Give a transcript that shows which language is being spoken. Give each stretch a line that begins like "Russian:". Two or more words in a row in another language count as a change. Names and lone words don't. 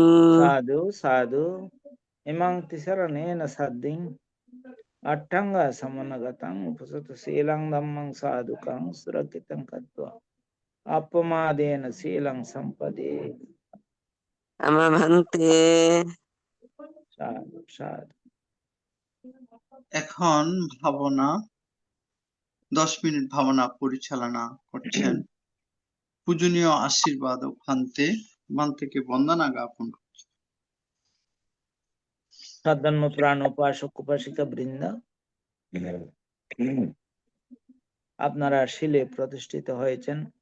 Pali: Sadhu sadhu imang tisaranena sadding attanga samanagatam upasata silang dhammang sadhukang surakitang katva appamadena silang sampade. Amamante Sadhu sadhu.
Bangla: এখন ভাবনা 10 মিনিট ভাবনা পরিচালনা করছেন পূজনীয় আশীর্বাদ ও ভান্তেকে বন্দনা জ্ঞাপন করছেন। সদ্ধর্ম প্রাণ উপাসক উপাসিকা বৃন্দ, আপনারা শিলে প্রতিষ্ঠিত হয়েছেন।